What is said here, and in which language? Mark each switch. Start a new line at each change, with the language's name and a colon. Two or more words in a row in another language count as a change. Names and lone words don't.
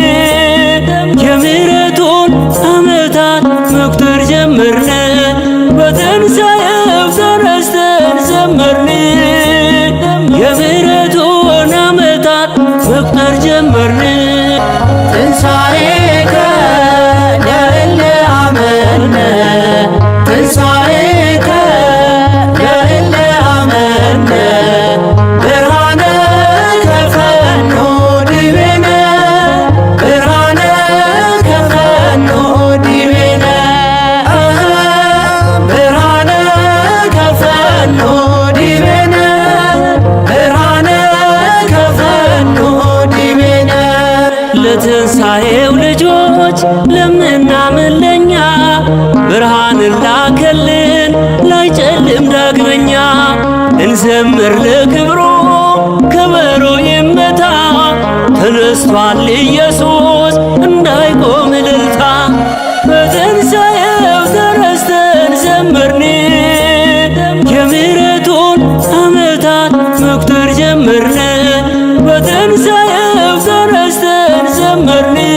Amharic: የምሕረቱን ዓመታት መቁጠር ጀመርን። በትንሣኤው ተረስተን ዘመርን የምሕረቱን ዓመታት መቁጠር ጀመርን።
Geez: ትንሣኤከ ለእለ አመነ ትንሣኤከ ለእለ አመነ ብርሃነ ከፈኖ ዲቤነ ብርሃነ ከፈኖ ዲቤነ ብርሃነ ከፈኖ ዲቤነ ብርሃነ ከፈኖ ዲቤነ
Amharic: ለትንሣኤው ልጆች ለምናምን ለኛ ብርሃንን ላከልን ላይጨልም ዳግመኛ እንዘምር ለክብሩ ከበሮ ይመታ ተነስቷል ኢየሱስ እንዳይቆም እልልታ በትንሣኤው ተረስተን ዘመርን የምሕረቱን ዓመታት መቁጠር ጀመርን በትንሣኤው ተረስተን ዘመርን